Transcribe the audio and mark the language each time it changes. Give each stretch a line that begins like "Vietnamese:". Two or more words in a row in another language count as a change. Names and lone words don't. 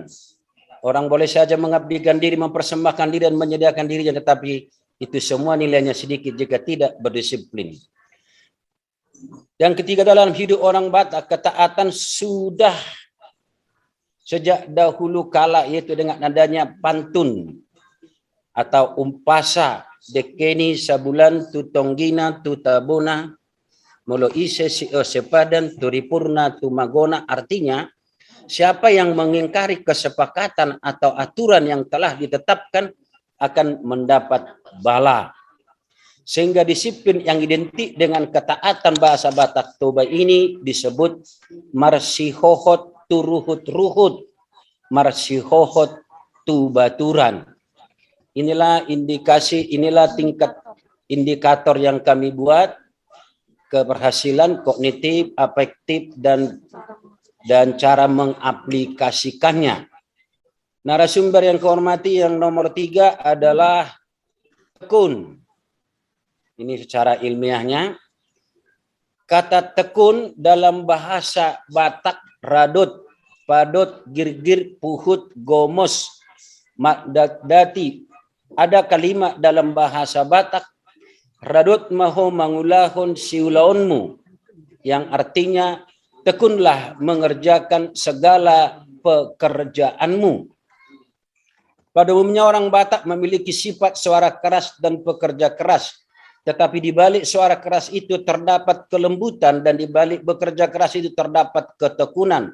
Indonesian: Orang boleh saja mengabdikan diri, mempersembahkan diri, dan menyediakan dirinya, tetapi itu semua nilainya sedikit jika tidak berdisiplin. Yang ketiga, dalam hidup orang Batak, ketaatan sudah sejak dahulu kala, yaitu dengan adanya pantun atau umpasa,
Batak Toba: dekeni sabulan tu tonggina tu tabona molo ise si sepadan tu ripurna tu magona.
Indonesian: Artinya, siapa yang mengingkari kesepakatan atau aturan yang telah ditetapkan akan mendapat bala. Sehingga disiplin yang identik dengan ketaatan bahasa Batak Toba ini disebut
Batak Toba: marsihohot tu ruhut-ruhut, marsihohot tu baturan.
Indonesian: Inilah indikasi, inilah tingkat indikator yang kami buat, keberhasilan kognitif, afektif, dan cara mengaplikasikannya. Narasumber yang kehormati yang nomor 3 adalah tekun. Ini secara ilmiahnya. Kata tekun dalam bahasa Batak
Batak Toba: radut, padot, girgir, puhut, gomos, makdati.
Indonesian: Ada kalimat dalam bahasa Batak,
Batak Toba: radut maho mangulahon siulaonmu,
Indonesian: yang artinya tekunlah mengerjakan segala pekerjaanmu. Pada umumnya orang Batak memiliki sifat suara keras dan pekerja keras. Tetapi di balik suara keras itu terdapat kelembutan, dan di balik bekerja keras itu terdapat ketekunan.